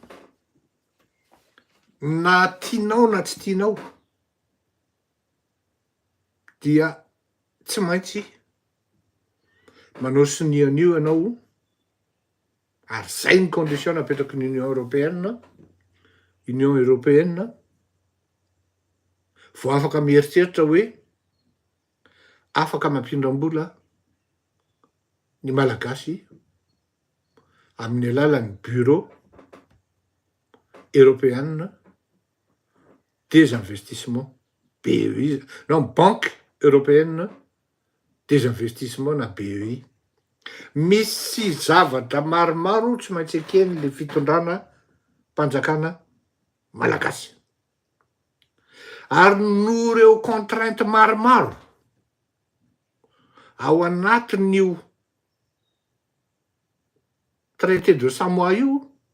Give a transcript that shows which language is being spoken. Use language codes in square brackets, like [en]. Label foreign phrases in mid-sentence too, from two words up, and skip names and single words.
[mg] na tianao na tsy tianao dia tsy maintsy manao sonia an'io ianao ary zay ny condition napetraky ny Union Européenne vao afaka mieritreritra hoe afaka mampindram-bola ny malagasy amin'ny alalan'ny bureau européenne des investissements BEI, non, Banque européenne des investissements na BEI. Misy zavatra maromaro tsy maintsy ekeny le fitondrana mpanjakana malagasy. Ary no reo contrainte maromaro ao anatin'io traité de Samoa io